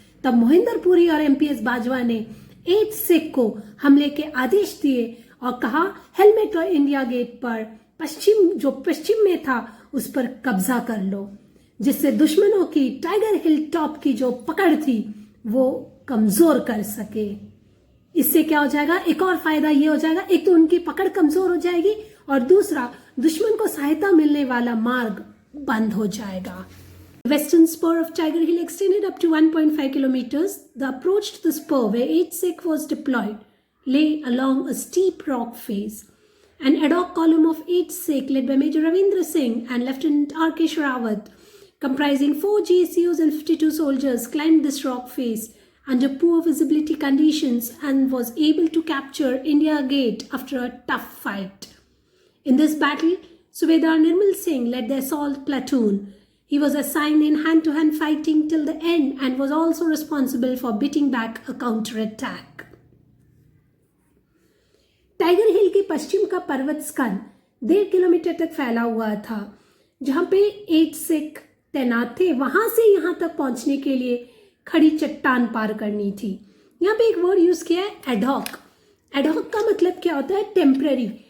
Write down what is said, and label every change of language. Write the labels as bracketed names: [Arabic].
[Hindi] तब मोहिंदरपुरी और एमपीएस बाजवा ने 8th सिख को हमले के आदेश दिए और कहा हेलमेट और इंडिया गेट पर पश्चिम में था उस पर कब्जा कर लो, जिससे दुश्मनों की टाइगर हिल टॉप की जो पकड़ थी वो कमजोर कर सके। इससे क्या हो जाएगा, एक और फायदा ये हो जाएगा, एक तो उनकी पकड़ कमजोर हो जाएगी और दूसरा दुश्मन को सहायता मिलने वाला मार्ग बंद हो जाएगा। [English] Western spur of Tiger Hill extended up to 1.5 kilometers. The approach to the spur where 8th Sikh was deployed lay along a steep rock face. An ad hoc column of 8th Sikh led by Major Ravindra Singh and Lieutenant R.K. Shrawat, comprising 4 GSUs and 52 soldiers, climbed this rock face under poor visibility conditions and was able to capture India Gate after a tough fight. In this battle, Subedar Nirmal Singh led the assault platoon. He was assigned in hand-to-hand fighting till the end and was also responsible for beating back a counter-attack. [Hindi] Tiger हिल के पश्चिम का पर्वत स्कंद 1.5 kilometre तक फैला हुआ था, जहां पे 8 सिख तैनात थे। वहां से यहां तक पहुंचने के लिए खड़ी चट्टान पार करनी थी। यहाँ पे एक वर्ड यूज किया है एडहॉक। एडहॉक का मतलब क्या होता है, टेम्पररी।